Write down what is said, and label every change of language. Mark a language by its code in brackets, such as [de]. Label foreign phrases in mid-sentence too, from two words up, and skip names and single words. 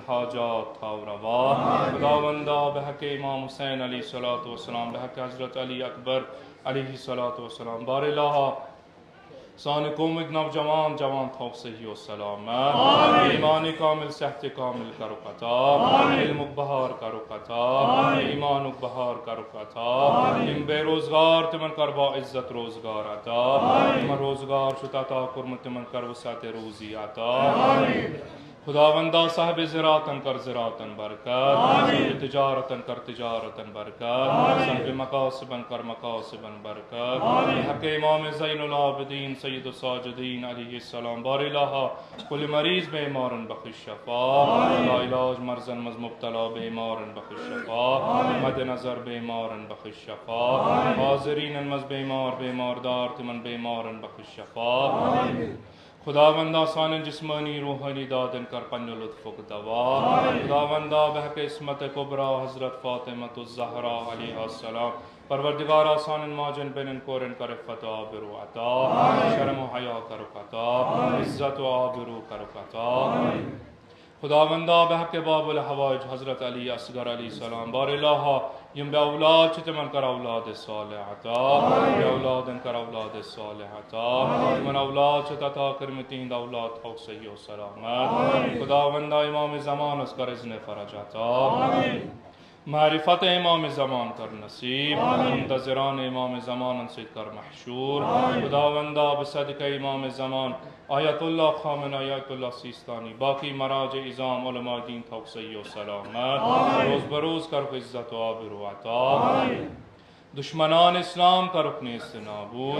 [ks] حاجات تھاو روا، خداوندہ بحق امام حسین [ar] علیہ السلام، [ks] بحق حضرت علی اکبر [ar] علیہ السلام، [ks] بار الہ سان قوم نوجوان جوان تھو صحیح و سلامت، ایمان کامل صحت کامل کرو عطا، علم بہار کرو عطا، ایمان بہار کرو عطا، تم بے روزگار تمن کر با عزت روزگار عطا، تمن روزگار شد عطا کرم تمن کر وسعت روزی عطا، خداوندہ صاحب زراعتن کر زراعتن برکت، صاحب تجارتن کر تجارتن برکت، صاحب مقاصبن کر مقاصبن برکت، حق امام زین العابدین سید الساجدین [ar] علیہ السلام، [ks] بار الہ کل مریض بیمارن بخش شفا، لا علاج مرضن مز مبتلا بیمارن بخش شفا، مد نظر بیمارن بخش شفا، حاضرین مز بیمار دار تمن بیمارن بخش شفا، خداوندہ سان جسمانی روحانی دادن کر پن لطف دوا، خداوندہ بحق عصمت کبرا حضرت فاطمۃ الزہرا [ar] علیہ السلام، [ks] پروردگارہ سان ماجن بینن کورن کر عفت و آبرو عطا، شرم و حیا کرو عطا، عزت و آبرو کرو عطا، خداوندہ بحق باب الحوائج حضرت علی اصغر [ar] علیہ السلام، [ks] بار الہ یم بے اولاد چھ تمن کر اولاد صالح عطا، بے اولادن کر اولاد صالح عطا، تمن اولاد چھ عطا کرم تہند اولاد تھو صحیح و سلامت، خداوندہ امام زمان اس کر اذن فرج عطا، معرفت امام زمان کر نصیب، منتظران امام زمان سے کر محشور، خداوندہ بصدق امام زمان آیت اللہ خامنہ آیت اللہ سیستانی، باقی مراجع اظام علماء دین تھو صحیح و سلامت، روز بروز کر عزت و آبرو عطا، دشمنان اسلام کا رکن استنابود،